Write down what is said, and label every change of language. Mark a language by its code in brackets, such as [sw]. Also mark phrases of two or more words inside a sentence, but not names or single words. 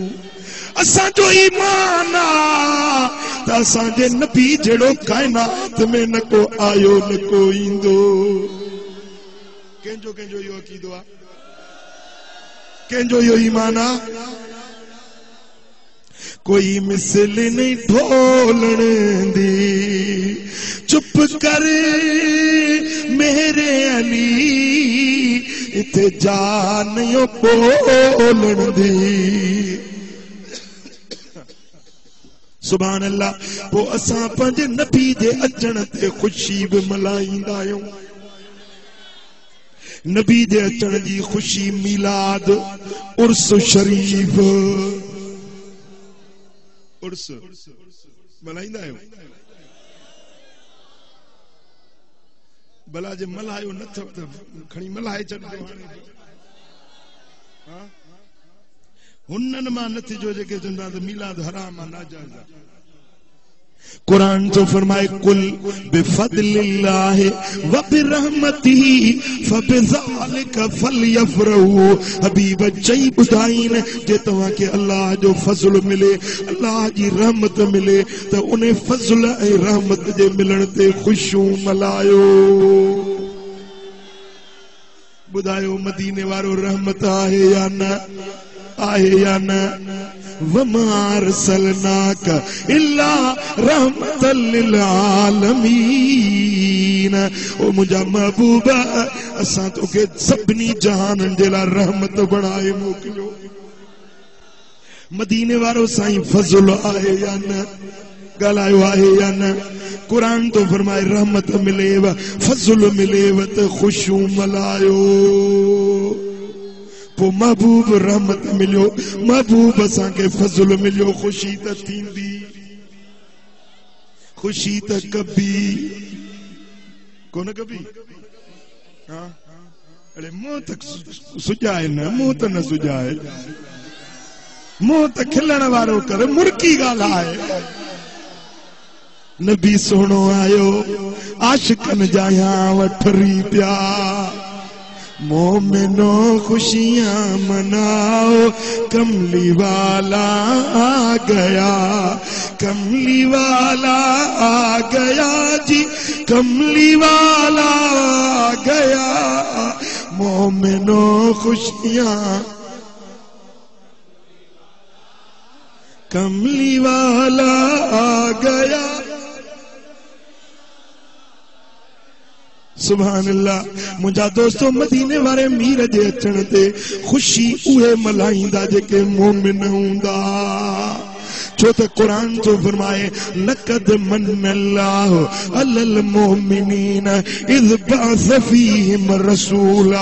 [sd] असा जो ईमान आ त असांजे नबी जहिड़ो काइनात में न को आयो न को ईंदो। कंहिंजो कंहिंजो इहो अक़ीदो आहे, कंहिंजो इहो ईमान आहे। [pa] کوئی مثل نہیں ڈھولن دی، چپ کر میرے علی، ایتھے جان یو بولن دی. [ar] سبحان الله. [sd] वो असां पंहिंजे नबी जे अचण ते ख़ुशी बि मल्हाईंदा आहियूं। नबी जे अचण जी ख़ुशी मिलाद उर्स शरीफ उर्स मल्हाईंदा आहियूं। भला जे मल्हायो न अथव त खणी मल्हाए छॾिजो। हुननि मां न थिजो जेके चवंदा त मीलाद हराम आहे, नाजाइज़ आहे। कुरान तो फरमाए [ar] قل بفضل الله وبرحمته فبذلك فليفرحوا. [sd] हबीब चई ॿुधाइन जे तव्हांखे अल्लाह जो फज़ल मिले, अल्लाह जी रहमत मिले त उन फज़ल ऐं रहमत जे मिलण ते ख़ुशियूं मल्हायो। ॿुधायो मदीने वारो रहमत आहे या न आहे या न? [ar] وما أرسلناك إلا رحمة للعالمين. [sd] ओ मुंहिंजा महबूब, असां तोखे सभिनी जहाननि जे लाइ रहमत बणाए मोकिलियो। मदीने वारो साईं फज़ल आहे या न? ॻाल्हायो आहे या न? कुरान तो फरमाए रहमत मिलेव, फज़ल मिलेव त ख़ुशियूं मल्हायो। पो महबूब रहमत मिलियो, महबूब असांखे फज़ल मिलियो, ख़ुशी त थींदी, ख़ुशी त कभी कोन कभी। हाँ अरे मुंह त सुजाए न, मुंह त न सुजाए, मुंह त खिलण वारो कर, मुर्की ॻाल्हाए। नबी सोनो आयो, आशिकन जाया वठरी पिया। [ur] مومنو خوشیاں مناؤ، کملی والا آ گیا، کملی والا آ گیا جی، کملی والا آ گیا. مومنو خوشیاں، کملی والا آ گیا. [ar] سبحان الله. [sd] मुंहिंजा दोस्तों, मदीने वारे मीर जे अचण ते ख़ुशी उहे मल्हाईंदा जेके मोमिन हूंदा। छो त कुरान तो फरमाए [ar] لقد منّ الله على المؤمنين إذ بعث فيهم رسولا.